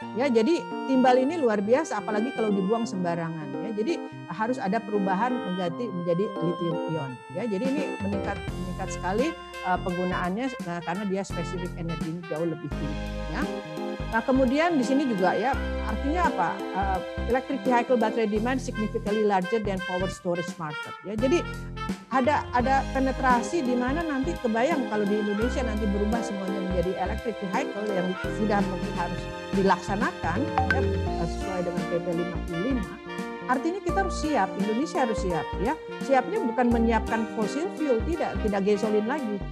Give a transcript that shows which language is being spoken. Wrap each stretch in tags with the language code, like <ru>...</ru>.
<id>Ya, jadi timbal ini luar biasa apalagi kalau dibuang sembarangan ya. Jadi harus ada perubahan mengganti menjadi lithium ion ya. Jadi ini meningkat sekali penggunaannya karena dia spesifik energinya jauh lebih tinggi ya. Nah, kemudian di sini juga ya artinya apa?</id> <en>Electric vehicle battery demand significantly larger than power storage market ya.</en> <id>Jadi ada penetrasi di mana nanti kebayang kalau di Indonesia nanti berubah semuanya menjadi electric vehicle yang sudah mungkin harus dilaksanakan ya, sesuai dengan PP 55. Artinya kita harus siap, Indonesia harus siap ya. Siapnya bukan menyiapkan fossil fuel, tidak gasolin lagi.</id>